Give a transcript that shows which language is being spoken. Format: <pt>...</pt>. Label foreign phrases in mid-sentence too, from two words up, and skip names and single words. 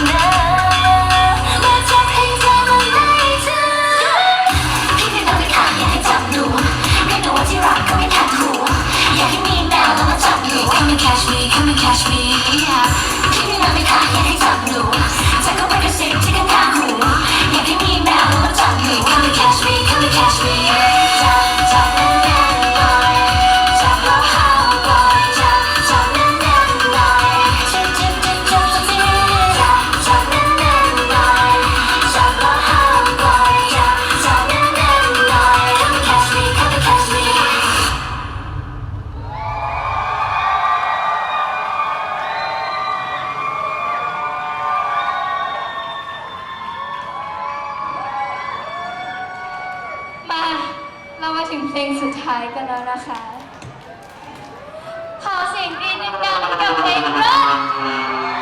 <th>นะเมื่อเธอเพลงเธอมันไม่ทันพี่มีแมวไม่ขาดอยากให้จับหนูให้หนูว่าที่รักก็ ไม่ขาดหูอยากให้มีแมวแล้วมาจับหนู</th> <en>Come and catch me Come and catch me</en> <th>พี่มีแมวไม่ขาดอยาก ให้จับหนูจะเข้าไปกระซิบที่ข้างๆหูอยากให้มีแมวแล้วมาจับหนู</th> <en>Come and catch me Come and catch me</en> <th>จับแน่นๆหน่อยจับแล้วห้ามปล่อยจับแน่นๆหน่อยจับสักทีจับแน่นๆหน่อยจับแล้วห้ามปล่อยจับแน่นๆหน่อย</th> <en>Come and catch me Come and catch me</en> <th>มาเรามาถึงเพลงสุดท้ายกันแล้วนะคะ ขอเสียงกรี๊ดดังๆกับเพลงรัก</th>